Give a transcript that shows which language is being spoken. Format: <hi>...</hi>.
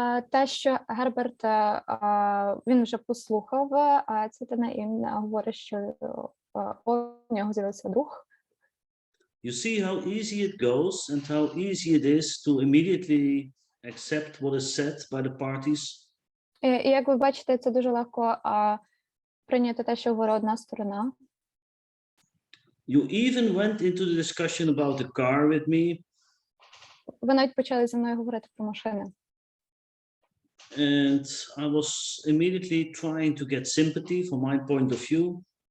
<uk>Те, що Герберт, він вже послухав Цитина, і він говорить, що у нього з'явився друг.</uk> <en>You see how easy it goes and how easy it is to immediately accept what is said by the parties.</en> <uk>І як ви бачите, це дуже легко прийняти те, що говорить одна сторона.</uk> <en>You even went into the discussion about the car with me,</en> <uk>Ви навіть почали зі мною говорити про машини.</uk> <en>and I was immediately trying to get sympathy from my point of view.</en>